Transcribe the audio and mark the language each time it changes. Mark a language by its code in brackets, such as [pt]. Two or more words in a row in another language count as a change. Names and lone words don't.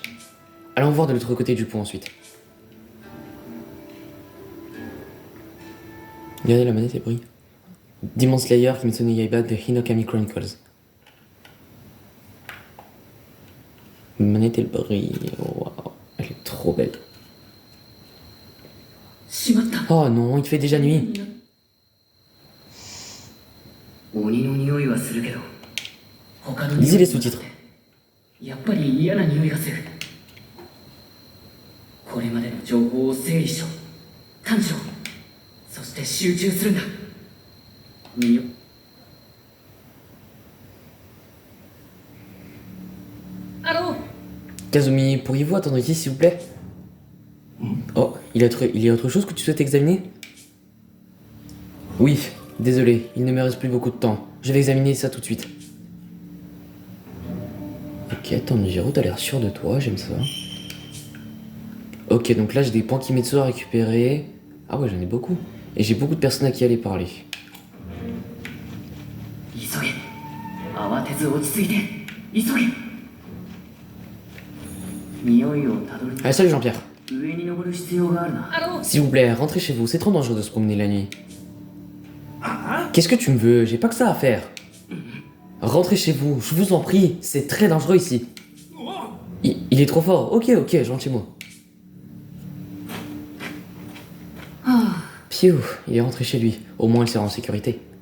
[fr] Allons voir de l'autre côté du pont ensuite. Regardez, la manette, elle brille. Demon Slayer, Kimetsu no Yaiba de Hinokami Chronicles. La manette, elle brille. Waouh, elle est trop belle. Oh non, il fait déjà nuit. [ja] 鬼の匂いはするけど他の [fr] Lisez les sous-titres. [ja] やっぱり嫌な匂いがする。これまでの情報を整理しろ。炭治郎、そして集中するんだ。匂い [fr] Kazumi, pourriez-vous attendre ici s'il vous plaît? Oh, il y a autre chose que tu souhaites examiner? Oui, désolé, il ne me reste plus beaucoup de temps. Je vais examiner ça tout de suite. Ok, Tanjiro, t'as l'air sûr de toi, j'aime ça. Ok, donc là j'ai des points Kimetsu à récupérer. Ah ouais, j'en ai beaucoup. Et j'ai beaucoup de personnes à qui aller parler. [ja] 急げ。慌てず落ち着いて。急げ。匂いをたどる。 [fr] Allez, salut Jean-Pierre. [ja] 上に登る必要があるな。 [fr] S'il vous plaît, rentrez chez vous, c'est trop dangereux de se promener la nuit. Qu'est-ce que tu me veux? J'ai pas que ça à faire. Rentrez chez vous, je vous en prie, c'est très dangereux ici. Il est trop fort, ok, je rentre chez moi. Piou, il est rentré chez lui, au moins il sera en sécurité.